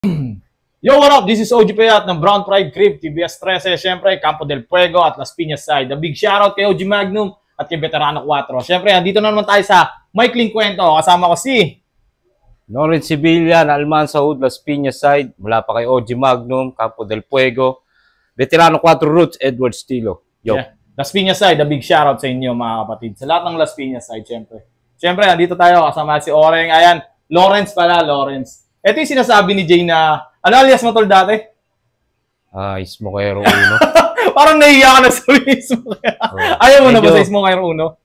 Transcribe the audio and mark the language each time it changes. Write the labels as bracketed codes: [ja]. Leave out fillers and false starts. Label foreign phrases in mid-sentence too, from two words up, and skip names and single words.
[en] Yo, what up? This is OG Payat ng Brown Pride Crib, TBS 13, syempre, [tl] Campo del Puego at Las Piñas Side. [en] A big shoutout [tl] kay OG Magnum at kay Veterano 4. Syempre, andito na naman tayo sa Maikling Kwento. Kasama ko si Lawrence Sibilyan, Almanza Hood, Las Piñas Side, mula pa kay OG Magnum, Campo del Puego, Veterano 4 Roots, Edward Stilo. Yo. Yeah. Las Piñas Side. [en] A big shoutout [tl] sa inyo mga kapatid. Sa lahat ng Las Piñas Side, syempre. Syempre, andito tayo kasama si Oreng. Ayan, Lawrence pala, Lawrence. Ito yung sinasabi ni Jay na, ano alias mo tol dati? Smokero Uno. Parang nahiya ka na sa Smokero. Ayaw mo na ba sa Smokero Uno?